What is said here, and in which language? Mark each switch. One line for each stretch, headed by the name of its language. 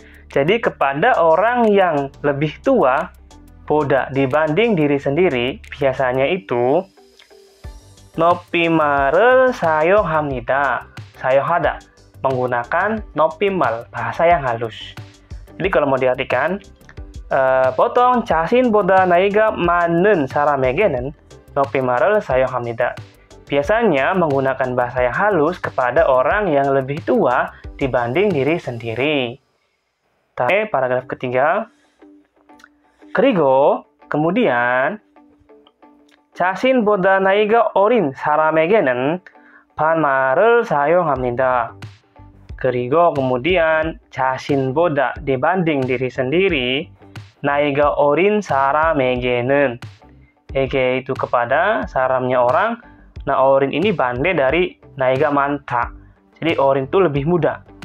Indonesian: Jadi kepada orang yang lebih tua, 보다 dibanding diri sendiri, biasanya itu
Korean: 높임말을 사용합니다. 사용하다
Indonesian: menggunakan 높임말, bahasa yang halus. Jadi kalau mau diartikan,
Korean: 보통 자신보다 나이가 많은 사람에게는 높임말을 사용합니다.
Indonesian: Biasanya menggunakan bahasa yang halus kepada orang yang lebih tua dibanding diri sendiri. Paragraf ketiga.
Korean: 그리고
Indonesian: kemudian
Korean: 자신보다 나이가 어린 사람에게는 반말을 사용합니다. 그리고
Indonesian: kemudian
Korean: 자신보다
Indonesian: dibanding diri sendiri,
Korean: 나이가 어린 사람에게는, 에게
Indonesian: itu kepada, saramnya orang. Nah, 어린 ini bande dari
Korean: 나이가 많다.
Indonesian: Jadi 어린 itu lebih muda.